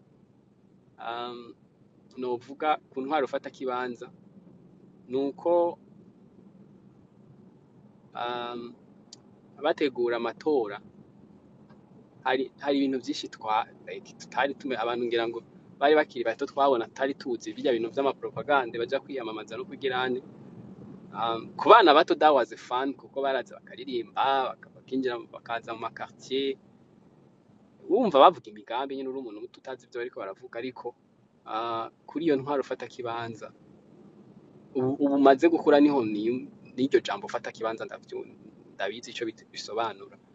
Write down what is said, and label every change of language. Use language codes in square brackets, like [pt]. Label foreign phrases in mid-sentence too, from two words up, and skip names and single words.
[rn] novuga ku ntwaro ufata kibanza nuko abategura amatora hari ibintu byinshi tutari tume abantu ngira ngo bari bakiri bato twabona tutari tuzi bijya bintu vy'amapropagande baja kwiyamamaza no kugirane ku bana bato [en] that was fun [rn] kuko baraza bakaririmba bakinjira bakaza mu makartier wumva bavuga imigambi nyine uri umuntu tutazi ibyo bariko baravuga ariko kuri iyo ntwaro ufata kibanza ubu maze gukura niho n'iryo jambo ufata kibanza ndabizi ico bisobanura